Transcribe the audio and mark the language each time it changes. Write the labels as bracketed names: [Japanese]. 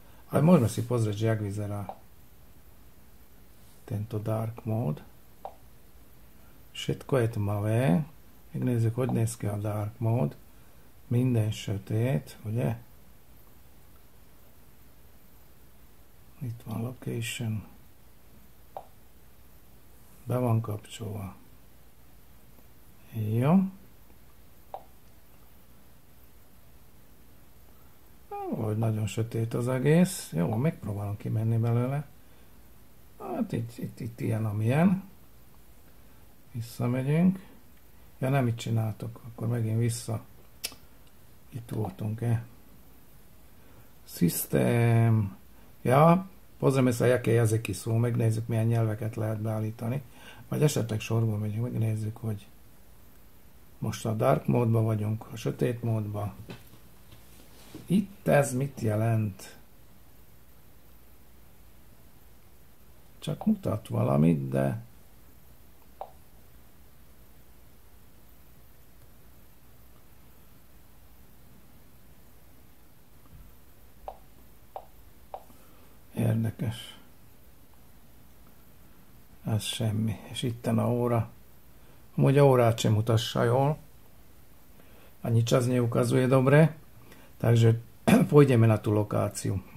[Slovak] Ale môžeme si pozrieť, že jak vyzerá tento dark mode. Všetko je tmavé. [Hungarian] Megnézzük, hogy néz ki a dark mode. Minden sötét, ugye? Itt van location. Be van kapcsolva. Jó. Hogy nagyon sötét az egész. Jó, megpróbálom kimenni belőle. Hát itt ilyen, amilyen. Visszamegyünk. Ja, nem itt csináltok, akkor megint vissza. Itt voltunk-e? System. [Slovak] Ja, pozrieme sa, jaké jazyky sú. [Hungarian] Megnézzük, milyen nyelveket lehet beállítani. Vagy esetleg sorból megyünk, megnézzük, hogy most a dark módban vagyunk, a sötét módban. Itt ez mit jelent? Csak mutat valamit, de érdekes. Ez semmi. És itten a óra. Amúgy a órát sem mutassa jól. [Slovak] Ani čas neukazuje dobre. Takže pôjdeme na tú lokáciu.